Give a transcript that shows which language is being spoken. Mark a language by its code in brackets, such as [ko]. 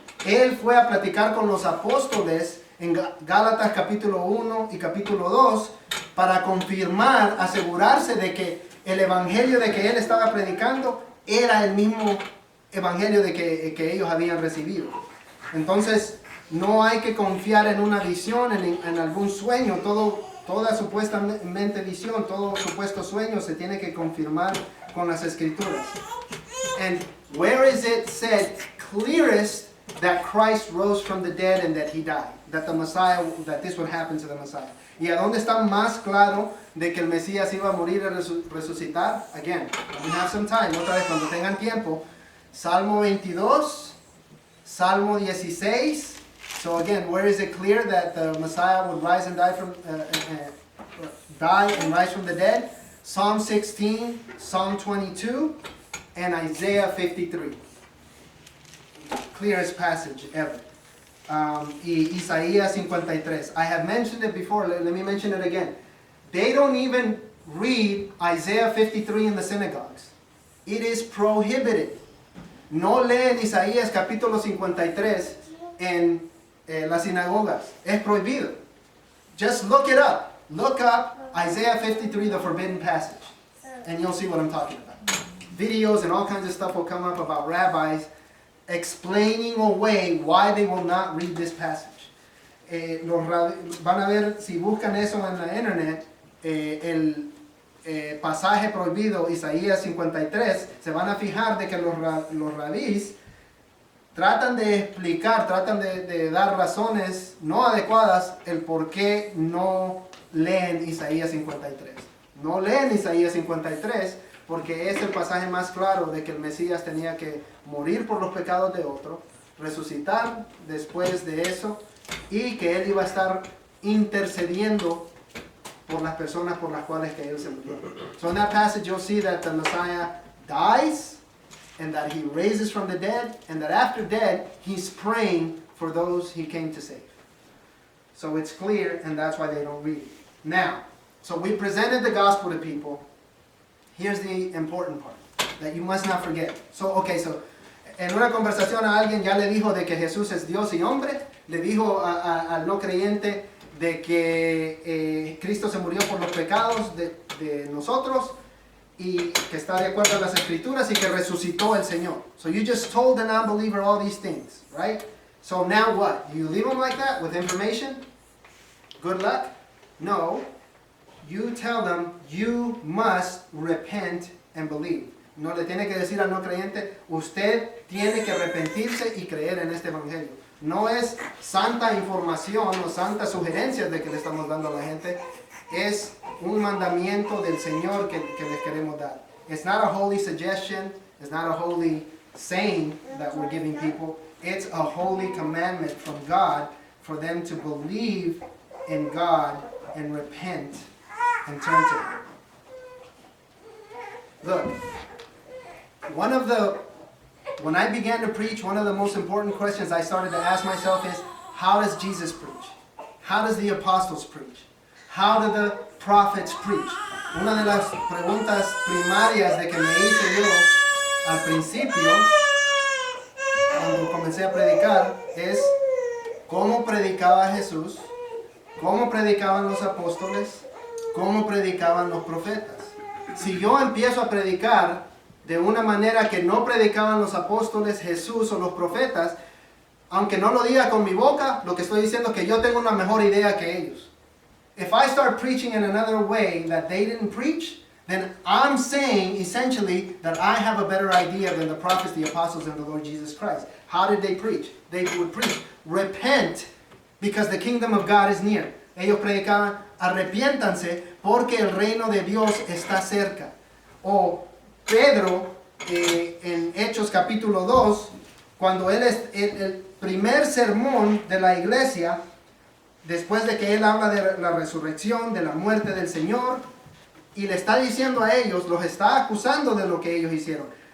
[es] Él fue a platicar con los apóstoles en Gálatas capítulo 1 y capítulo 2 para confirmar, asegurarse de que el evangelio de que él estaba predicando era el mismo evangelio de que ellos habían recibido. Entonces no hay que confiar en una visión, en algún sueño. Toda supuestamente visión, todo supuesto sueño se tiene que confirmar con las Escrituras. [en] And where is it said clearest that Christ rose from the dead and that he died? That the Messiah, that this would happen to the Messiah. [es] ¿Y a dónde está más claro de que el Mesías iba a morir y resucitar? [en] Again, we have some time. [es] Otra vez, cuando tengan tiempo. Salmo 22, Salmo 16. [en] So again, where is it clear that the Messiah would rise and die and rise from the dead? Psalm 16, Psalm 22, and Isaiah 53. Clearest passage ever. [es] Y Isaías 53. [en] I have mentioned it before, let me mention it again. They don't even read Isaiah 53 in the synagogues. It is prohibited. [es] No leen Isaías capítulo 53 en las sinagogas. Es prohibido. [en] Just look it up. Look up Isaiah 53, the forbidden passage, and you'll see what I'm talking about. Videos and all kinds of stuff will come up about rabbis explaining away why they will not read this passage. [es] Van a ver, si buscan eso en la internet, el pasaje prohibido, Isaías 53, se van a fijar de que los rabís tratan de explicar, tratan de dar razones no adecuadas el por qué no leen Isaías 53. No leen Isaías 53 porque es el pasaje más claro de que el Mesías tenía que morir por los pecados de otro, resucitar después de eso y que él iba a estar intercediendo por las personas por las cuales que él se murió. [en] So in that passage you'll see that the Messiah dies and that he raises from the dead and that after death he's praying for those he came to save. So it's clear, and that's why they don't read it. Now, so we presented the gospel to people. Here's the important part that you must not forget. [es] So en una conversación a alguien ya le dijo de que Jesús es Dios y hombre, le dijo al no creyente de que Cristo se murió por los pecados de nosotros y que está de acuerdo a las Escrituras y que resucitó el Señor. [en] So you just told the non-believer all these things, right? So now what? Do you leave them like that with information? Good luck? No. You tell them you must repent and believe. [es] No le tiene que decir al no creyente, usted tiene que arrepentirse y creer en este evangelio. No es santa información o santas sugerencias de que le estamos dando a la gente. Es un mandamiento del Señor que les queremos dar. [en] It's not a holy suggestion. It's not a holy saying that we're giving people. It's a holy commandment from God for them to believe in God and repent and turn to Him. Look, when I began to preach, one of the most important questions I started to ask myself is, how does Jesus preach? How does the apostles preach? How do the prophets preach? [es] Una de las preguntas primarias de que me hice yo al principio, cuando comencé a predicar, es cómo predicaba Jesús, cómo predicaban los apóstoles, cómo predicaban los profetas. Si yo empiezo a predicar de una manera que no predicaban los apóstoles, Jesús o los profetas, aunque no lo diga con mi boca, lo que estoy diciendo es que yo tengo una mejor idea que ellos. [en] If I start preaching in another way that they didn't preach, then I'm saying essentially that I have a better idea than the prophets, the apostles, and the Lord Jesus Christ. How did they preach? They would preach, repent because the kingdom of God is near. [es] Ellos predicaban, arrepiéntanse porque el reino de Dios está cerca. O Pedro, en Hechos capítulo 2, cuando él es el primer sermón de la iglesia, después de que él habla de la resurrección, de la muerte del Señor, y le está diciendo a ellos, los está acusando de lo que ellos hicieron.